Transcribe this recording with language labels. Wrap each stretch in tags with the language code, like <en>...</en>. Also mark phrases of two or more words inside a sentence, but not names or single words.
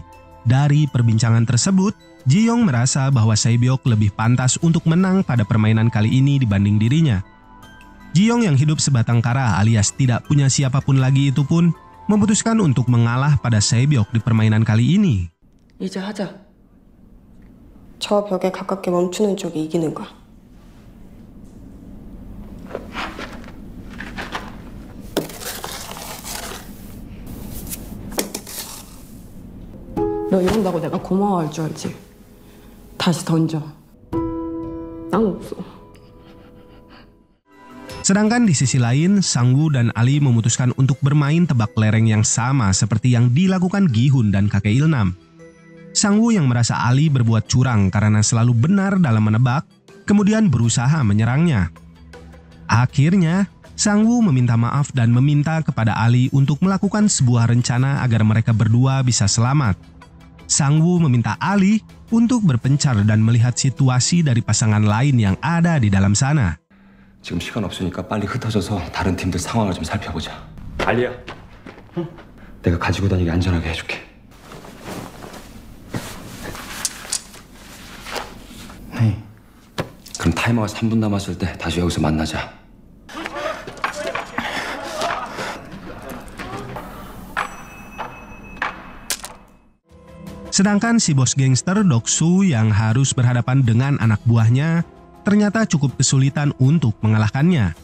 <id>Dari perbincangan tersebut, Ji-young merasa bahwa Sae-byok lebih pantas untuk menang pada permainan kali ini dibanding dirinya. Ji-young yang hidup sebatang kara alias tidak punya siapapun lagi itu pun memutuskan untuk mengalah pada Sae-byok di permainan kali ini.</id> <ko>이제 하자. 저 벽에 가깝게 멈추는 쪽이 이기는 거야. 너 이런다고 내가 고마워할 줄 알지? 다시 던져. 난 없어.</ko> <id>Sedangkan di sisi lain, Sang-woo dan Ali memutuskan untuk bermain tebak kelereng yang sama seperti yang dilakukan Gi-hun dan kakek Ilnam. Sang-woo yang merasa Ali berbuat curang karena selalu benar dalam menebak, kemudian berusaha menyerangnya. Akhirnya, Sang-woo meminta maaf dan meminta kepada Ali untuk melakukan sebuah rencana agar mereka berdua bisa selamat. Sang-woo meminta Ali untuk berpencar dan melihat situasi dari pasangan lain yang ada di dalam sana.</id> <ko>지금 시간 없으니까 빨리 흩어져서 다른 팀들 상황을 좀 살펴보자. 알리야. 응? 내가 가지고 다니기 안전하게 해줄게. 네. 그럼 타이머가 3분 남았을 때 다시 여기서 만나자.</ko> <id>Sedangkan si bos gangster Doksu yang harus berhadapan dengan anak buahnya ternyata cukup kesulitan untuk mengalahkannya.</id>